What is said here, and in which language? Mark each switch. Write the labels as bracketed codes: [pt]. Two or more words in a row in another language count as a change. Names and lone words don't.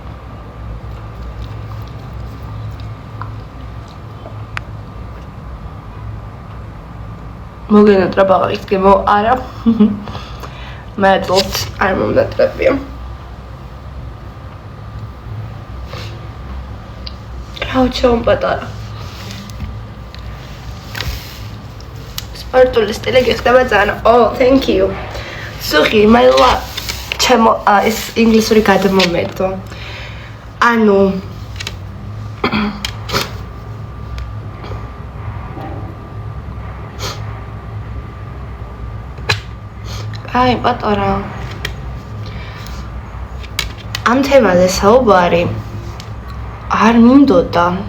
[ka] მოგენატრა ბაღის გემო არა. მადლობთ არ მომნატრებია. რაუჩომ პატარა. სპარტული სტილი გიხდება ძალიან. [en] Oh, thank you. Sorry, my love. [ka] ჩემო ეს ინგლისური გადმომეტო. ანუ აი პატარა. ამ თემაზე საუბარი არ მინდოდა.